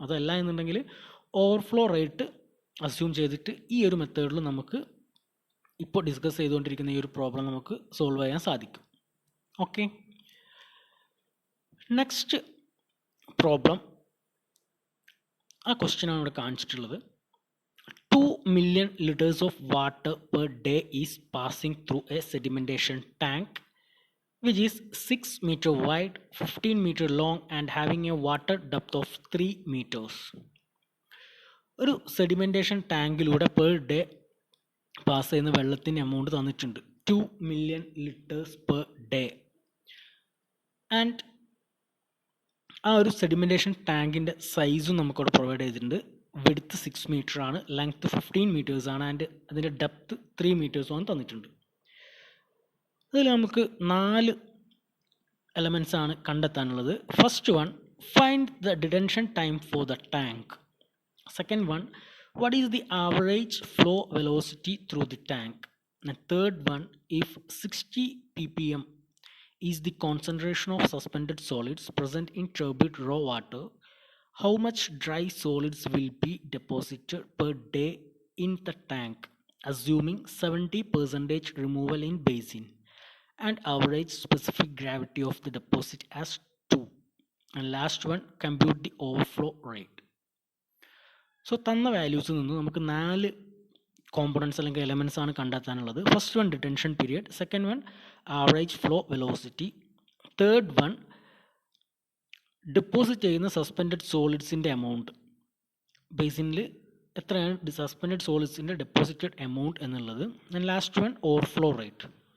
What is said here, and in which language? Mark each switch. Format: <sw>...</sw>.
<ml>അതല്ല എന്നുണ്ടെങ്കിൽ overflow rate assume ചെയ്തിട്ട് ഈ ഒരു മെത്തേഡിൽ നമുക്ക് ഇപ്പോൾ ഡിസ്കസ് ചെയ്തുകൊണ്ടിരിക്കുന്ന ഈ ഒരു പ്രോബ്ലം നമുക്ക് സോൾവ് ചെയ്യാൻ സാധിക്കും. ഓക്കെ, നെക്സ്റ്റ് പ്രോബ്ലം, ആ ക്വസ്റ്റ്യനാണ് ഇവിടെ കാണിച്ചിട്ടുള്ളത്.</ml> <en>2 million liters of water per day is passing through a sedimentation tank which is 6 meter wide, 15 meter long and having a water depth of 3 meters.</en> <ml>ഒരു സെഡിമെൻറ്റേഷൻ ടാങ്കിലൂടെ പെർ ഡേ പാസ് ചെയ്യുന്ന വെള്ളത്തിൻ്റെ amount തന്നിട്ടുണ്ട്</ml> <en>2 million liters per day.</en> <ml>And ആ ഒരു sedimentation ടാങ്കിൻ്റെ സൈസും നമുക്കവിടെ provide ചെയ്തിട്ടുണ്ട്. വിഡ്ത്ത് 6 മീറ്റർ ആണ്, ലെങ്ത്ത് 15 മീറ്റേഴ്സ് ആണ്, ആൻഡ് അതിൻ്റെ ഡെപ്ത്ത് 3 മീറ്റേഴ്സുമാണ് തന്നിട്ടുണ്ട്. അതിൽ നമുക്ക് 4 എലമെൻറ്റ്സ് ആണ് കണ്ടെത്താനുള്ളത്.</ml> <en>First one, find the detention time for the tank. Second one, what is the average flow velocity through the tank. And third one, if 60 ppm is the concentration of suspended solids present in turbid raw water, how much dry solids will be deposited per day in the tank, assuming 70% removal in basin, and average specific gravity of the deposit as 2. And last one, compute the overflow rate.</en> <ml>So തന്ന വാല്യൂസിൽ നിന്ന് നമുക്ക് 4 components അല്ലെങ്കിൽ elements ആണ് കണ്ടെത്താനുള്ളത്. First one detention period, second one average flow velocity, third one deposit ചെയ്യുന്ന suspended സോളിഡ്സിൻ്റെ amount, ബേസിനിൽ എത്രയാണ് suspended സോളിഡ്സിൻ്റെ deposited amount എന്നുള്ളത്, and last one overflow rate.</ml>